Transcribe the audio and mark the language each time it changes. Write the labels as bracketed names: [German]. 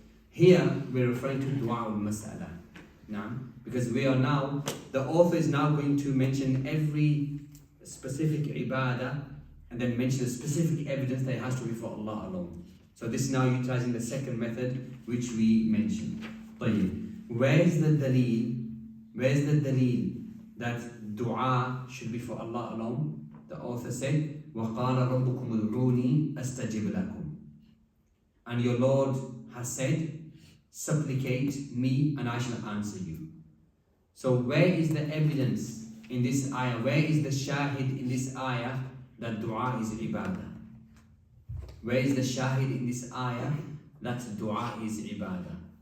[English] Here we're referring to dua al-mas'ala. Now, because we are now, the author is now going to mention every specific ibadah and then mention a specific evidence that it has to be for Allah alone. So this is now utilizing the second method which we mentioned. Where's the daleel? Where's the daleel that dua should be for Allah alone? The author said, [Arabic] وَقَالَ رَبُّكُمُ ادْعُونِي أَسْتَجِبْ لَكُمْ. [English] And your Lord has said, supplicate me and I shall answer you. So where is the evidence in this ayah? Where is the shahid in this ayah that dua is ibadah? Where is the shahid in this ayah that dua is ibadah?